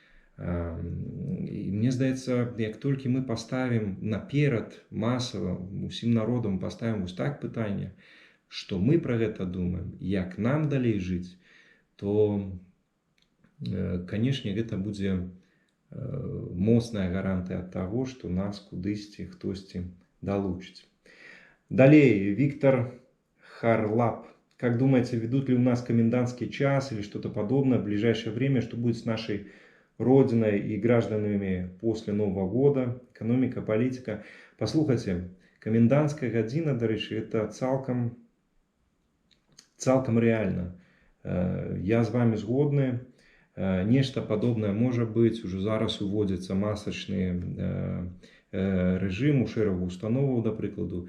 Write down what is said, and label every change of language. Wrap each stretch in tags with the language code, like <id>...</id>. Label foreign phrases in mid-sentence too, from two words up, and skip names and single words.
<be>І мне здаецца, як толькі мы паставім наперад масава, усім народам паставім вось так пытанне, што мы пра гэта думаем, як нам далей жыць, то, канешне, гэта будзе моцная гарантыя ад таго, што нас кудысьці хтосьці долучить.</be> <ru>Далее, Виктор Харлап. Как думаете, ведут ли у нас комендантский час или что-то подобное в ближайшее время? Что будет с нашей родиной и гражданами после Нового года? Экономика, политика.</ru> <be>Послухайте, комендантская гадзіна,</be> <uk>до речі,</uk> <be>это цалкам реально. Я з вами згодны. Нешта падобнае можа быць. Уже зараз уводзіцца масачны рэжым у шэрагу установаў, да прыкладу.</be>